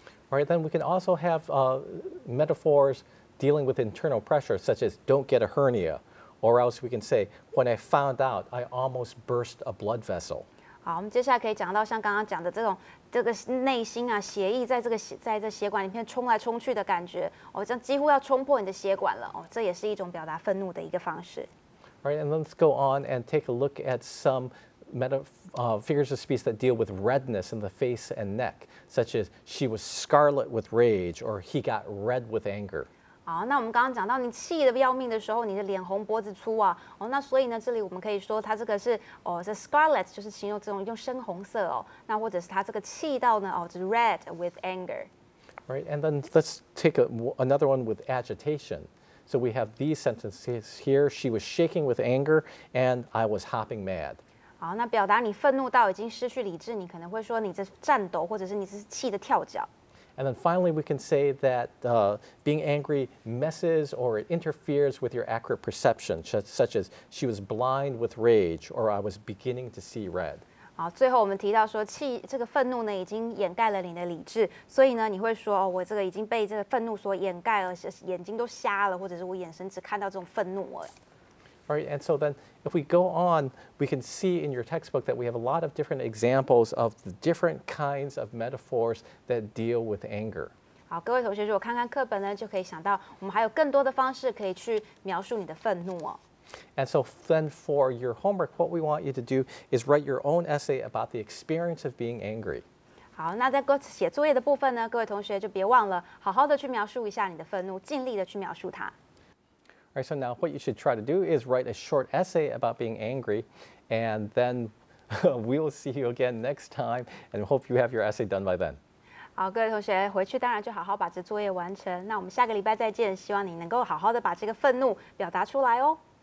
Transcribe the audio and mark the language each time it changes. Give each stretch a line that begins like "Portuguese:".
English: All right, then we can also have metaphors dealing with internal pressure, such as "Don't get a hernia," or else we can say, "When I found out, I almost burst a blood vessel."
Chinese: 好，我们接下来可以讲到像刚刚讲的这个内心啊，血液在这血管里面冲来冲去的感觉，哦，这样几乎要冲破你的血管了，哦，这也是一种表达愤怒的一个方式。
English: All right, and let's go on and take a look at some figures of speech that deal with redness in the face and neck, such as "She was scarlet with rage" or "He got red with anger."
Chinese: 好，那我们刚刚讲到你气得要命的时候，你的脸红脖子粗啊，哦，那所以呢，这里我们可以说它这个是这 scarlet 就是形容这种用深红色哦，那或者是它这个气到呢，哦，就是
English: red with anger。 Right, and then let's take another one with agitation. So we have these sentences here: "She was shaking with anger, and I was hopping mad."
Chinese: 好，那表达你愤怒到已经失去理智，你可能会说你这颤抖，或者是你是气得跳脚。
English: And then finally, we can say that being angry messes or it interferes with your accurate perception, such as "She was blind with rage," or "I was beginning to see red."
Chinese: 好，最后我们提到说这个愤怒呢已经掩盖了你的理智，所以呢你会说我这个已经被这个愤怒所掩盖了，眼睛都瞎了，或者是我眼神只看到这种愤怒了。
English: All right, and so then if we go on, we can see in your textbook that we have a lot of different examples of the different kinds of metaphors that deal with anger.
Chinese: 好，各位同学，如果看看课本呢，就可以想到我们还有更多的方式可以去描述你的愤怒哦。
English: And so then for your homework, what we want you to do is write your own essay about the experience of being angry.
Chinese: 好，那在写作业的部分呢，各位同学就别忘了好好的去描述一下你的愤怒，尽力的去描述它。
English: All right, so now what you should try to do is write a short essay about being angry, and then we'll see you again next time, and hope you have your essay done by then.
Chinese: 好，各位同学回去当然就好好把这作业完成。那我们下个礼拜再见，希望你能够好好的把这个愤怒表达出来哦。